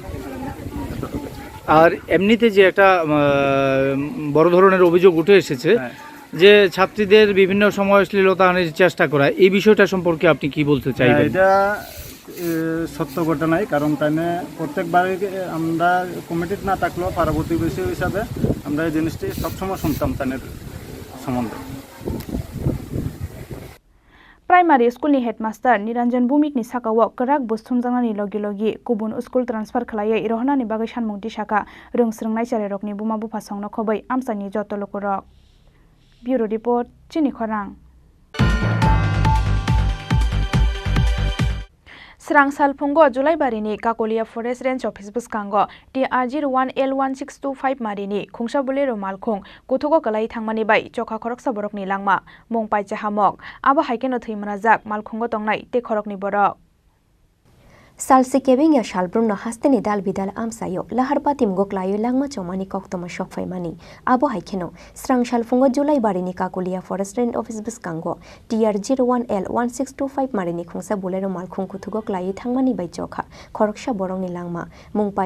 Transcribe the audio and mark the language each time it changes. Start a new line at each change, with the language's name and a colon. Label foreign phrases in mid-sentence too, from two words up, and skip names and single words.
Bangla: আর এমনিতে যে একটা বড় ধরনের অভিযোগ উঠে এসেছে যে ছাত্রীদের বিভিন্ন সময় শ্লীলতাহানির চেষ্টা করা এই বিষয়টা সম্পর্কে আপনি কি বলতে চাইবেন এটা সত্য ঘটনাই কারণ তাইনে প্রত্যেকবারই আমরা কমিটির না থাকলেও পার্বতী বিষয় হিসাবে আমরা এই জিনিসটি সবসময় শুনতাম তাইনের সম্বন্ধে
Kok Borok: प्राइमारि स्कुलनि हेडमास्टार निरंजन भौमिकनि साकाओ कराक बुसुमजांनानि लगी लगी गुबुन स्कुल ट्रान्सफार खालायै रहनानि बागै सानमुंथि साका रोंस्रोंनाय चेरेरकनि बुमा बुफासंनो खबै आमसानि जतो लुकुरक ब्यूरो रिपोर्ट चिनी खरां स्रांसाल फुंगो जुलाइबारिनि काकोलिया फरेस्ट रेंज ऑफिस बुसकांगो TR01L1625 मारिनि खुंसा बुलेरो मालखुं गथुगो गलाई थांमानि बाय चखा खरकसा बरकनि लांमा मुंपाइ चाहामक आबो हाइकेनो थैमनाजाक मालखुंगो तंनाय ते खरकनि बरक Salsi kebing ya shalbrum no hasteni dal bidal amsayo lahar patim goklayo langma chomani koktoma shokfai mani abo haikeno srang shalfungo July barini kakulia Forest Range Office biskango TR01L 1625 marini khungsa bolero malkhung kuthugo klai thangmani bai chokha khoroksha borongni langma mungpai